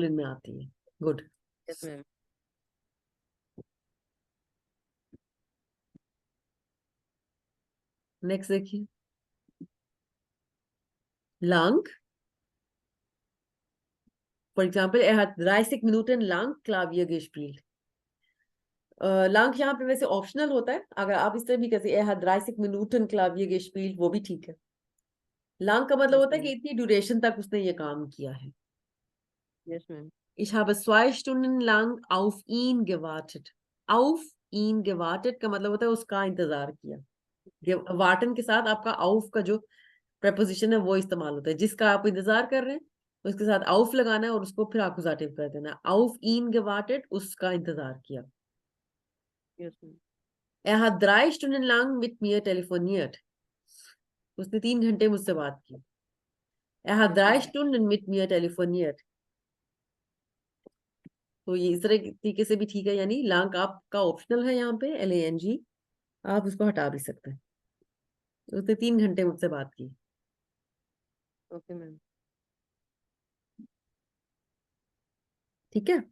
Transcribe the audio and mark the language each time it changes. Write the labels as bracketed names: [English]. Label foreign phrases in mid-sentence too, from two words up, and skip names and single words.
[Hindi] मैस्कुलिन में आती है। गुड। [English] yes ma'am. [Hindi] नेक्स्ट देखिए, lang। [English] for example, [German] er hat 30 Minuten lang Klavier gespielt। [Hindi] lang यहाँ पे वैसे ऑप्शनल होता है, अगर आप इस तरह भी कहते हैं, [German] er hat 30 Minuten Klavier gespielt, [Hindi] वो भी ठीक है। lang का मतलब [English] यस [Hindi] होता है कि [English] मैम। [Hindi] इतनी ड्यूरेशन तक उसने ये काम किया है। [English] yes ma'am. [German] Ich habe 2 Stunden lang auf ihn gewartet। auf ihn gewartet [Hindi] का मतलब होता है उसका इंतजार किया। वार्टन के साथ आपका auf का जो प्रपोजिशन है वो इस्तेमाल होता है, जिसका आप इंतजार कर रहे हैं उसके साथ auf लगाना है, और उसको फिर एक्कुसाटिव कर देना है। [German] auf ihn gewartet, [Hindi] उसका इंतजार किया। [English] yes ma'am. [German] Er hat 3 Stunden lang mit mir telefoniert। [Hindi] उसने 3 घंटे मुझसे बात की। [German] Er hat [English] यस [German] drei [English] मैम। [German] Stunden mit mir telefoniert। [Hindi] तो ये इस तरह तरीके से भी ठीक है, यानी lang आपका ऑप्शनल है यहाँ पे, lang, आप उसको हटा भी सकते हैं। तो उसने 3 घंटे मुझसे बात की। [English] okay ma'am. [Hindi] ठीक है,